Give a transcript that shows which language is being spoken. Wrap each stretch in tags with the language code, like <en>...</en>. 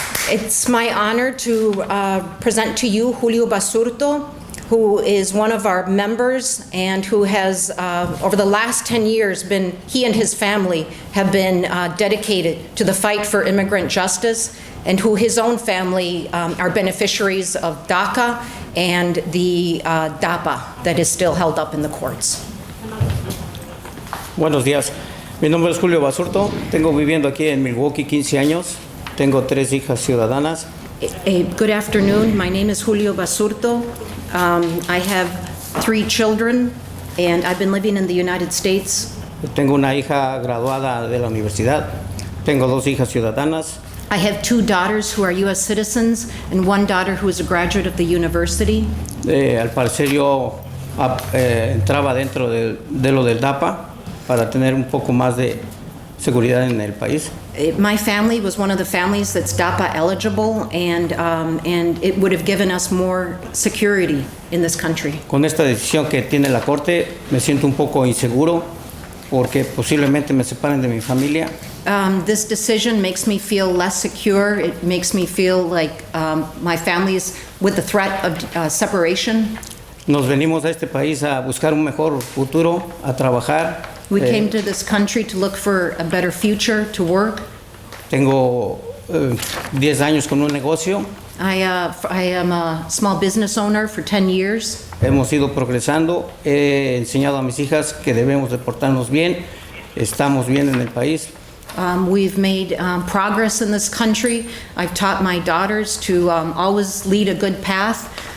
<en>It's my honor to present to you Julio Basurto, who is one of our members and who has, over the last 10 years, he and his family have been dedicated to the fight for immigrant justice, and who his own family are beneficiaries of DACA and the DAPA that is still held up in the courts.</en> <es>Buenos días. Mi nombre es Julio Basurto. Tengo viviendo aquí en Milwaukee 15 años. Tengo 3 hijas ciudadanas.</es> <en>Good afternoon. My name is Julio Basurto. I have 3 children, and I've been living in the United States.</en> <es>Tengo una hija graduada de la universidad. Tengo 2 hijas ciudadanas.</es> <en>I have 2 daughters who are U.S. citizens and 1 daughter who is a graduate of the university.</en> <es>Al parecer yo entraba dentro de lo del DAPA para tener un poco más de seguridad en el país.</es> <en>My family was one of the families that's DAPA eligible, and it would have given us more security in this country.</en> <es>Con esta decisión que tiene la Corte, me siento un poco inseguro porque posiblemente me separen de mi familia.</es> <en>This decision makes me feel less secure. It makes me feel like my family is with the threat of separation.</en> <es>Nos venimos a este país a buscar un mejor futuro, a trabajar.</es> <en>We came to this country to look for a better future, to work.</en> <es>Tengo 10 años con un negocio.</es> <en>I am a small business owner for 10 years.</en> <es>Hemos ido progresando. He enseñado a mis hijas que debemos de portarnos bien. Estamos bien en el país.</es> <en>We've made progress in this country. I've taught my daughters to always lead a good path.</en>